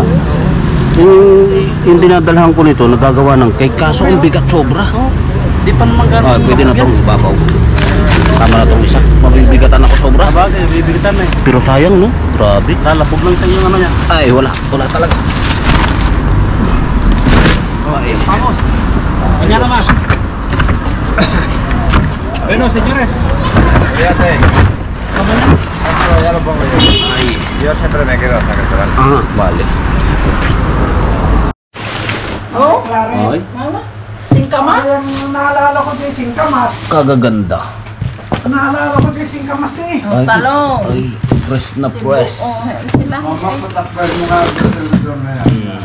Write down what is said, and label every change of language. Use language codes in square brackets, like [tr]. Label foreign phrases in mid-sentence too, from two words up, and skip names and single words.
[tl] Yung dinadalhan ko nito, nagagawa ng cake. Kaso ang bigat sobra. Di pa naman gano'n. Pwede na itong ibabaw. Tama na itong isa. Mabibigatan ako sobra. Bagay, bibigitan na eh. Pero sayang no? Grabe. Lalapog lang sa inyo ano niya. Ay, wala. Wala talaga. [es] Vamos. Mañana más. Bueno, señores. Fíjate. Ya lo pongo yo. Yo siempre me quedo hasta que se van. Vale. Oh, Ay, [tl] mama. Singkamas? Naalala ko din singkamas. kagaganda. Naalala ko din singkamas eh. Ay, Talong. ay, press na press. Sila. Mapatakpal mo nga doon na yan.